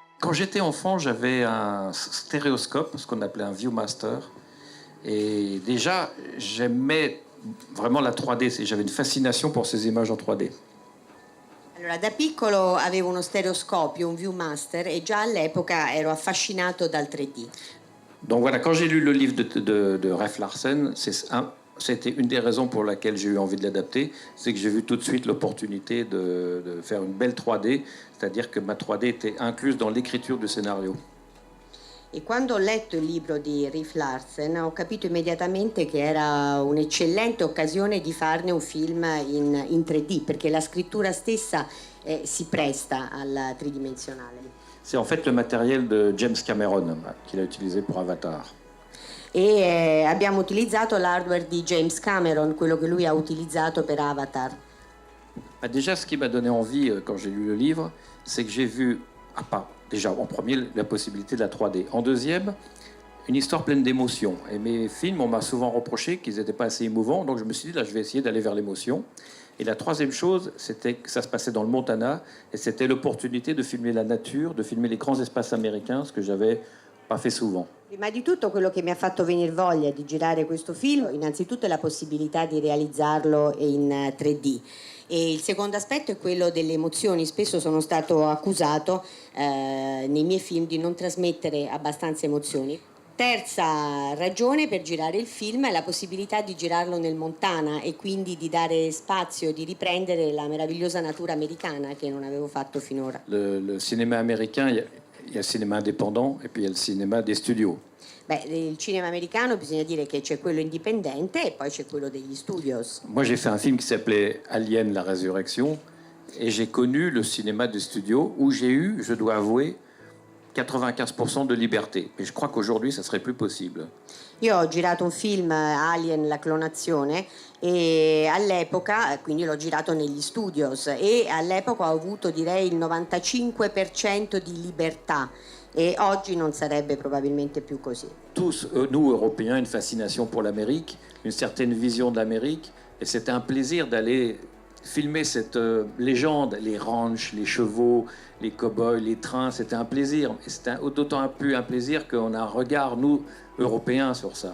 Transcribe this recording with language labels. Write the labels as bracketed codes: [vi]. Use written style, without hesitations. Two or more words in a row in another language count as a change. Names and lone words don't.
[fr] quand j'étais enfant, j'avais un stéréoscope, ce qu'on appelait un Viewmaster. Et déjà, j'aimais vraiment la 3D. J'avais une fascination pour ces images en 3D. [it] Allora, da piccolo avevo uno stereoscopio, un Viewmaster, e già all'epoca ero affascinato dal 3D. [fr] Donc voilà, quand j'ai lu le livre de Ralph Larsen, c'était une des raisons pour laquelle j'ai eu envie de l'adapter, c'est que j'ai vu tout de suite l'opportunité de faire une belle 3D, c'est-à-dire que ma 3D était incluse dans l'écriture du scénario. [it] E quando ho letto il libro di Ralph Larsen ho capito immediatamente che era un'eccellente occasione di farne un film in 3D, perché la scrittura stessa si presta al tridimensionale. [fr] C'est en fait le matériel de James Cameron qu'il a utilisé pour Avatar. [it] E abbiamo utilizzato l'hardware di James Cameron, quello che lui ha utilizzato per Avatar. [fr] Déjà, ce qui m'a donné envie quand j'ai lu le livre, c'est que j'ai vu, déjà en premier, la possibilité de la 3D. En deuxième, une histoire pleine d'émotions. Et mes films, on m'a souvent reproché qu'ils n'étaient pas assez émouvants, donc je me suis dit, là, je vais essayer d'aller vers l'émotion. Et la troisième chose, c'était que ça se passait dans le Montana, et c'était l'opportunité de filmer la nature, de filmer les grands espaces américains, ce que j'avais pas fait souvent. [it] Prima di tutto quello che mi ha fatto venire voglia di girare questo film, innanzitutto è la possibilità di realizzarlo in 3D. E il secondo aspetto è quello delle emozioni. Spesso sono stato accusato nei miei film di non trasmettere abbastanza emozioni. Terza ragione per girare il film è la possibilità di girarlo nel Montana e quindi di dare spazio, di riprendere la meravigliosa natura americana che non avevo fatto finora. [fr] Le cinéma américain, il y a le cinéma indépendant et puis il y a le cinéma des studios. [it] Beh, il cinema americano bisogna dire che c'è quello indipendente e poi c'è quello degli studios. [fr] Moi, j'ai fait un film qui s'appelait Alien, la résurrection, et j'ai connu le cinéma des studios où j'ai eu, je dois avouer, 95% de liberté. Mais je crois qu'aujourd'hui, ça serait plus possible. [it] Io ho girato un film, Alien, la clonazione, e all'epoca, quindi l'ho girato negli studios, e all'epoca ho avuto, direi, il 95% di libertà. Et oggi non sarebbe probabilmente più così. [fr] Tous, nous, Européens, une fascination pour l'Amérique, une certaine vision de l'Amérique, et c'était un plaisir d'aller filmer cette légende, les ranchs, les chevaux, les cow-boys, les trains, c'était un plaisir. Et c'était d'autant plus un plaisir qu'on a un regard, nous, Européens, sur ça.